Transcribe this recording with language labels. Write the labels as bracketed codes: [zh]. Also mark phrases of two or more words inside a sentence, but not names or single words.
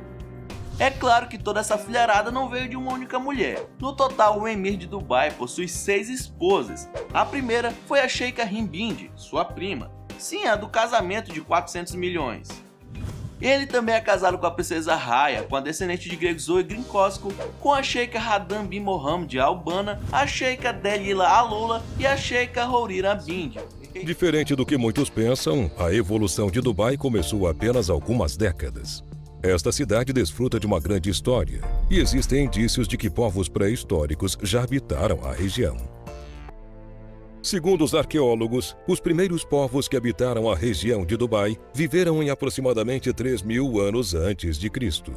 [pt] É claro que toda essa filharada não veio de uma única mulher. No total, o Emir de Dubai possui 6 esposas. A primeira foi a Sheikha Hindbindi, sua prima. Sim, a do casamento de 400 milhões. Ele também é casado com a princesa Raya, com a descendente de gregos Zoe Grinkosko, com a Sheikha Radhan bin Mohammed Al Bana, a Sheikha Delila Alola e a Sheikha Hourira Bindi. Diferente do que muitos pensam, a evolução de Dubai começou há apenas algumas décadas. Esta cidade desfruta de uma grande história, e existem indícios de que povos pré-históricos já habitaram a região. Segundo os arqueólogos, os primeiros povos que habitaram a região de Dubai viveram em aproximadamente 3.000 anos antes de Cristo.